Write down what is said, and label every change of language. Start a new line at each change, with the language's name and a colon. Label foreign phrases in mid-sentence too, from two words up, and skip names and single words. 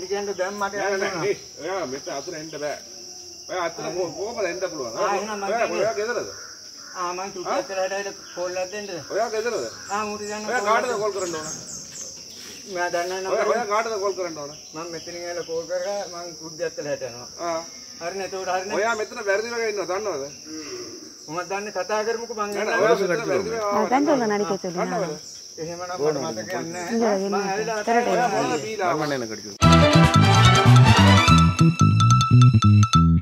Sinhala: කියන්න දැන් මට යන්න ඔයා මෙතන අතුර එන්න බෑ ඔයා අතුර කොහොමද එන්න පුළුවන් ඔයා ගෙදරද මං තුට්ටතරට කෝල් එකක් දෙන්නද ඔයා ගෙදරද මුටි යන්න ඔයා කාටද කෝල් කරන්න ඕන මම දන්නේ නැහැ ඔයා කාටද කෝල් කරන්න ඕන මම මෙතනින් ඇවිල්ලා කෝල් කරලා මං කුඩ්ඩියත්තලට යනවා හරිනේ එතකොට හරිනේ ඔයා මෙතන වැරදිලා ඉන්නවා දන්නවද මම දන්නේ කතා කරමුකෝ මං එන්න ඔයා මෙතන වැරදිලා
Tamil: தண்டோல நடிக்க சொல்லுங்க
Sinhala: එහෙමනම් මට මතක නැහැ මම ඇවිල්ලා
Tamil: தரட்டே
Sinhala: බීලා